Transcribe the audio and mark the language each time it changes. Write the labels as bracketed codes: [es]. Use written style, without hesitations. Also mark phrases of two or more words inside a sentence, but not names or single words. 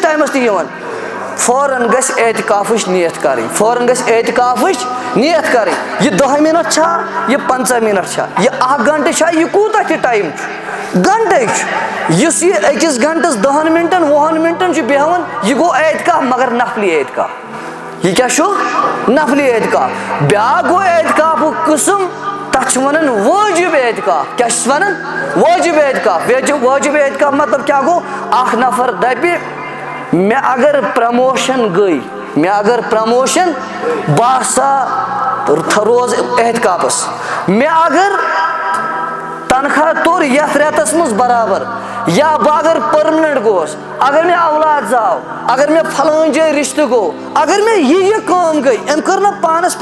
[ks] ٹایمس تہِ یِوان فوراً گژھِ اعتکافٕچ نیت کرٕنۍ فوراً گژھِ اعتکافٕچ نیت کرٕنۍ یہِ 10 منٹ چھا یہِ 15 منٹ چھا یہِ 1 گنٹہٕ چھا یہِ کوٗتاہ تہِ ٹایم چھُ گنٹے چھُ یُس یہِ أکِس گنٹس 10 منٹن 20 منٹن چھُ بیٚہوان یہِ گوٚو اعتکاف مگر نفلی اعتکاف یہ کیا چھُ نفلی اعتکاف بیاکھ گوٚو اعتکافُک قٕسم تتھ چھِ ونان وٲجِب اعتکاف کیاہ چھِس ونان وٲجِب اعتکاف وٲجِب اعتکاف مطلب کیاہ گوٚو اکھ نفر دپہِ مےٚ اگر پرموشن گٔے بہٕ ہسا روز احتکافس مےٚ اگر تنخواہ توٚر یتھ رٮ۪تس منٛز برابر یا بہٕ اگر پٔرمننٹ گوس اگر مےٚ اولاد زاو اگر مےٚ فلٲنۍ جایہِ رشتہٕ گوٚو اگر مےٚ یہِ کٲم گٔے أمۍ کٔر نہٕ پانس